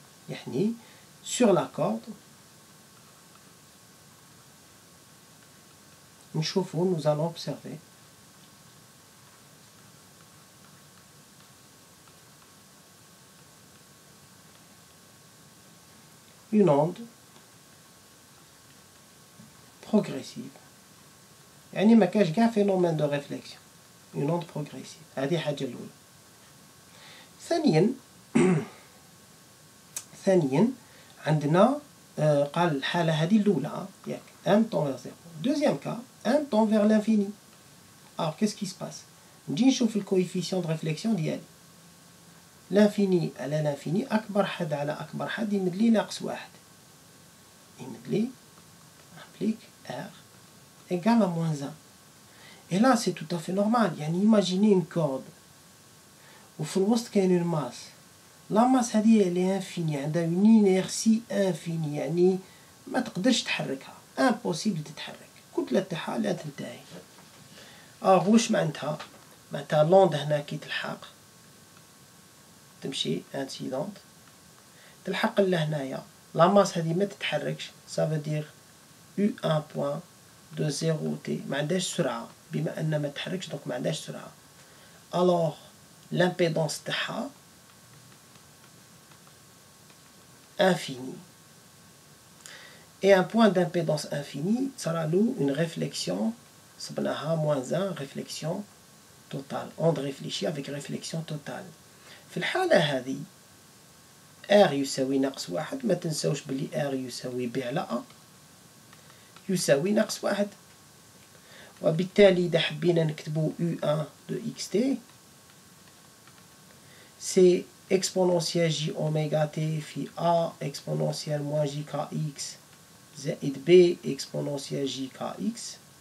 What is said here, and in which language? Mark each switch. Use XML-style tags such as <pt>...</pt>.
<fr>يعني sur la corde, nous allons observer une onde progressive.</fr> <ar>يعني ما كاش كاع phénomène de réflexion.</ar> <fr>Une onde progressive.</fr> <ar>هذه حاجة الأولى. ثانيا عندنا قال الحالة هذه الأولى ياك M tend vers 0.</ar> <fr>Deuxième cas, M tend vers l'infini. Alors qu'est-ce qui se passe?</fr> <ar>نجي نشوف الكويفيسيون de réflexion ديالي. l'infini على l'infini أكبر حد على أكبر حد يمد لي ناقص واحد. يمد لي applique R égale à moins 1.</ar> <fr>Et là c'est tout à fait normal. يعني imaginez une corde</fr> <ar>وفي الوسط كاين</ar> <fr>une masse. La masse هذه elle est infinie, عندها une inertie infinie,</fr> <ar>يعني ما تقدرش تحركها. impossible تتحرك. كتلة تاعها لا تنتهي. واش معناتها؟ معناتها لوند هنا كي تلحق تمشي انسيدونت تلحق لهنايا لا ماس هذه ما تتحركش.</ar> <fr>ça veut dire</fr> <ar>U1 point de 0t ما عندهاش سرعة بما أن ما تتحركش دونك ما عندهاش سرعة.</ar> <fr>alors l'impédance تاعها infini. Et un point d'impédance infini sera nous une réflexion, moins 1, réflexion totale. Onde réfléchie avec réflexion totale.</fr> <ar>في الحالة هذه R يساوي ناقص واحد. ما تنساوش بلي R يساوي B على A يساوي ناقص واحد. وبالتالي إذا حبينا نكتبو U1 de xt</ar> <fr>c'est exponentielle j oméga t</fr> <ar>في A exponentielle moins j kx زائد B exponentielle j kx.</ar>